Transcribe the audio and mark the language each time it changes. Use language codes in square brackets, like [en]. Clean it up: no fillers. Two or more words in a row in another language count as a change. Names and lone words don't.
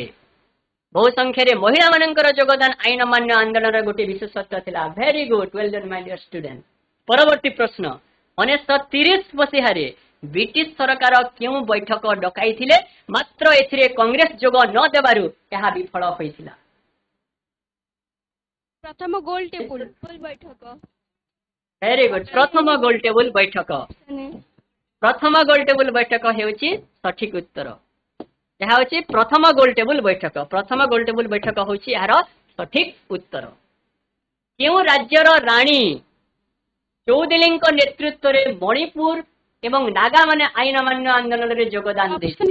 [or] ବହୁ ସଂଖ୍ୟାରେ ମହିଳା ମାନଙ୍କର ଯୋଗଦାନ ଆଇନ ଅମାନ୍ୟ ଆନ୍ଦୋଳନର ଗୋଟିଏ ବିଶେଷତ୍ୱ ଥିଲା। [en] very good, well done my dear student. [or] ପରବର୍ତ୍ତୀ ପ୍ରଶ୍ନ। 1930 ମସିହାରେ ବ୍ରିଟିଶ ସରକାର କେଉଁ ବୈଠକ ଡକାଇଥିଲେ ମାତ୍ର ଏଥିରେ କଂଗ୍ରେସ ଯୋଗ ନ ଦେବାରୁ ଏହା ବିଫଳ ହୋଇଥିଲା? [hi] प्रथम गोल टेबल बैठक। [en] very good, [or] ପ୍ରଥମ ଗୋଲ ଟେବୁଲ ବୈଠକ। ପ୍ରଥମ ଗୋଲ ଟେବୁଲ ବୈଠକ ହେଉଛି ସଠିକ ଉତ୍ତର। ଏହା ହେଉଛି ପ୍ରଥମ ଗୋଲ ଟେବୁଲ ବୈଠକ। ପ୍ରଥମ ଗୋଲ ଟେବୁଲ ବୈଠକ ହେଉଛି ଏହାର ସଠିକ ଉତ୍ତର। କେଉଁ ରାଜ୍ୟର ରାଣୀ ଚୌଧୁରୀଙ୍କ ନେତୃତ୍ୱରେ ମଣିପୁର ଏବଂ ନାଗା ମାନେ ଆଇନ ଅମାନ୍ୟ ଆନ୍ଦୋଳନରେ ଯୋଗଦାନ ଦେଇଥିଲେ?